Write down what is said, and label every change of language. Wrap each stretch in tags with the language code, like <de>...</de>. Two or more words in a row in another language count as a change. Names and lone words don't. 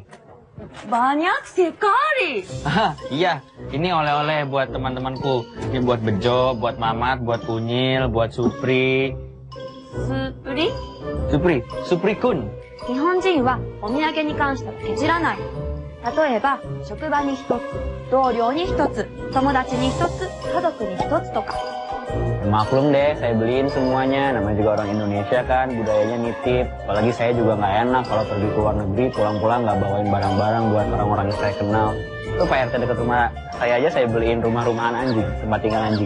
<id>Banyak sekali. Iya, ini oleh-oleh buat teman-temanku. Ini buat Bejo, buat Mamat, buat Unyil, buat Supri. Supri-kun.</id> <ja>日本人はお土産に関してはケチらない。例えば、職場に一つ、同僚に一つ、友達に一つ、家族に一つとか。</ja> <id>Maklum deh, saya beliin semuanya. Namanya juga orang Indonesia kan, budayanya nitip. Apalagi saya juga nggak enak kalau pergi ke luar negeri, pulang-pulang nggak bawain barang-barang buat orang-orang yang saya kenal. Itu Pak RT dekat rumah saya aja saya beliin rumah-rumahan anjing, tempat tinggal anjing.</id>